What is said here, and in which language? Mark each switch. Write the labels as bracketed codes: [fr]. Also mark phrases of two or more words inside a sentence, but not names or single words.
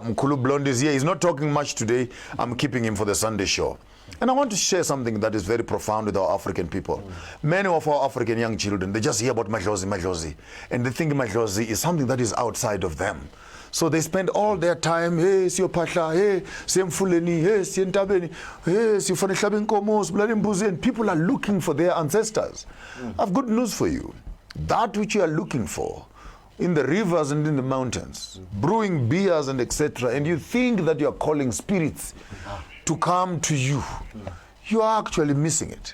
[en] Mkulu Blondie is here. He's not talking much today. I'm keeping him for the Sunday show. And I want to share something that is very profound with our African people. Many of our African young children, they just hear about Madlozi. And they think Madlozi is something that is outside of them. So they spend all their time, [zu] hey, siyo Phahla, hey, siyo Mfuleni, hey, siyo Ntabeni, hey, siyo Fanele Khomos, Mbuzi, [en] and people are looking for their ancestors. I've good news for you. That which you are looking for in the rivers and in the mountains, brewing beers and etc., and you think that you are calling spirits to come to you, you are actually missing it.